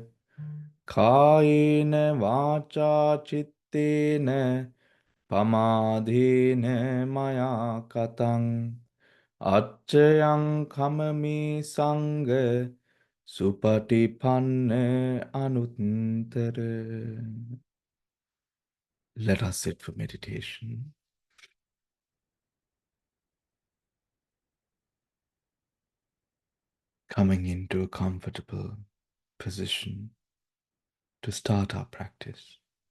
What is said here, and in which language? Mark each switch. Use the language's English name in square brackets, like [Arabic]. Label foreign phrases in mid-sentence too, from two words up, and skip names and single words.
[Pali] Kahena vacha chittena pamadena maya katang acchayam kamami sangha supatipanne anuttara. [English] Let us sit for meditation, coming into a comfortable position to start our practice.